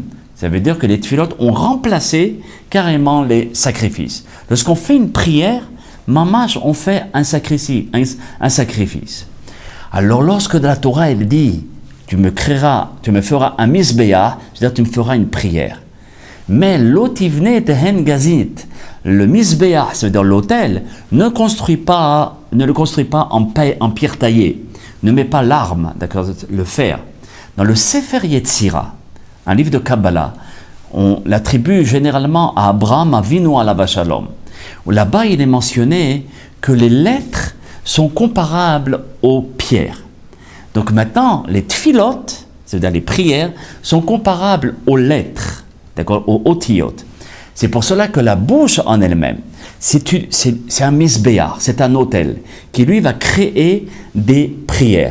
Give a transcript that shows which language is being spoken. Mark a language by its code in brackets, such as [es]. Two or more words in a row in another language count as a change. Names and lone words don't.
[fr] Ça veut dire que les tfilot ont remplacé carrément les sacrifices. Lorsqu'on fait une prière, mamash, on fait un sacrifice. Alors lorsque la Torah elle dit, tu me feras un misbéah, c'est-à-dire tu me feras une prière. Mais [he] l'otivne tehen gazit, [fr] le misbéah, c'est-à-dire l'autel, ne le construit pas en pierre taillée, ne met pas l'arme, d'accord, le fer. Dans le Sefer Yetzira, un livre de Kabbalah, on l'attribue généralement à Abraham [he] Avinu alav shalom. [fr] Là-bas, il est mentionné que les lettres sont comparables aux pierres. Donc maintenant, les tfilot, c'est-à-dire les prières, sont comparables aux lettres, d'accord, aux otiyot. C'est pour cela que la bouche en elle-même, c'est un misbéar, c'est un autel, qui lui va créer des prières.